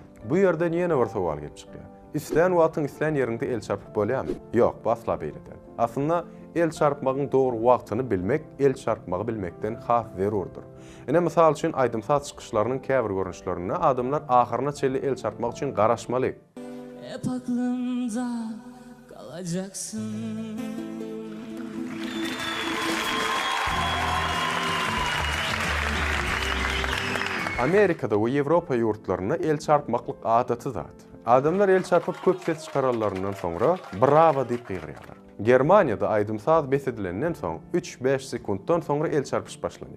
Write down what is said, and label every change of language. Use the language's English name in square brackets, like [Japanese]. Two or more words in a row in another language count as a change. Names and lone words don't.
[Turkmen] Bu ýerde ýene bir sowal gelip çykýar. İslen wagtyň islen ýerinde el çarpyp bolýarmy? Ýok, bu asla beýle däl. Aslında el çarpmagyň dogry wagtyny bilmek, el çarpmagy bilmekden has zerurdur. Ene mysal üçin aýdymsat çykyşlarynyň käbir görünüşlerine adamlar ahyryna çeli el çarpmak üçin garaşmaly. [Turkish] Hep aklımda kalacaksın. [Turkmen] Amerikada we Ýewropa ýurtlaryna el çarpmaklyk adaty zat. Adamlar el çarpyp köp ses çykararlaryndan soňra bravo diýip gygyrýarlar. Germaniýada aýdymsaz bes edilenden soň 3-5 sekunddan soňra el çarpyş başlanýar.